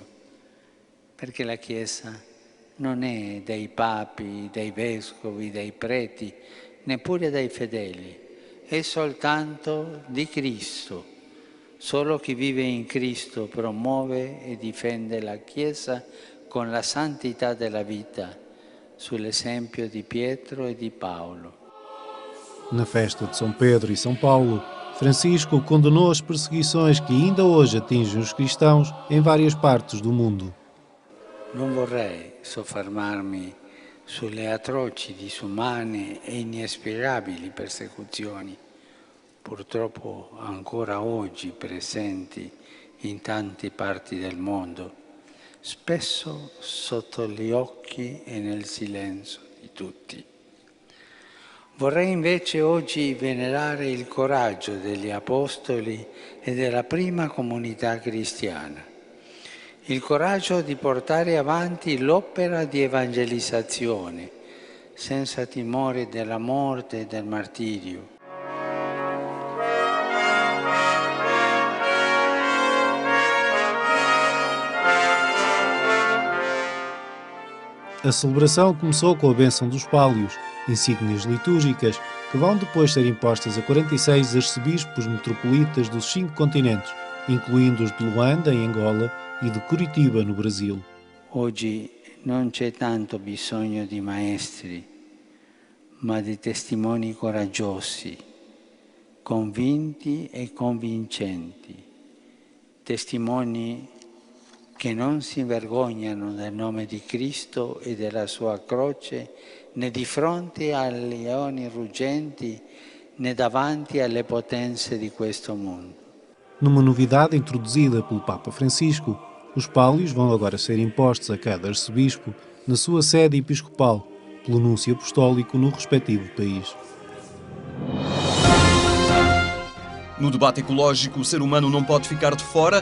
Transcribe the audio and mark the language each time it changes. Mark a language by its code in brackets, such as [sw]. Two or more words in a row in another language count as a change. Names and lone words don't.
[it] Perché la Chiesa non è dei papi, dei vescovi, dei preti, neppure dei fedeli, è soltanto di Cristo. Solo chi vive in Cristo promuove e difende la Chiesa con la santità della vita, sull'esempio di Pietro e di Paolo. [pt] Na festa de São Pedro e São Paulo, Francisco condenou as perseguições que ainda hoje atingem os cristãos em várias partes do mundo. [it] Non vorrei soffermarmi sulle atroci, disumane e inspiegabili persecuzioni, purtroppo ancora oggi presenti in tante parti del mondo, spesso sotto gli occhi e nel silenzio di tutti. Vorrei invece oggi venerare il coraggio degli apostoli e della prima comunità cristiana, il coraggio di portare avanti l'opera di evangelizzazione senza timore della morte e del martirio. [pt] A celebração começou com a bênção dos pálios, insígnias litúrgicas que vão depois ser impostas a 46 arcebispos metropolitas dos 5 continentes, incluindo os de Luanda, em Angola, e de Curitiba, no Brasil. [it] Oggi non c'è tanto bisogno di maestri, ma di testimoni coraggiosi, convinti e convincenti, testimoni che non si vergognano del nome di Cristo e della sua croce, né di fronte ai leoni ruggenti, né davanti alle potenze di questo mondo. [pt] Numa novidade introduzida pelo Papa Francisco, os pálios vão agora ser impostos a cada arcebispo na sua sede episcopal, pelo núncio apostólico no respectivo país. No debate ecológico, o ser humano não pode ficar de fora.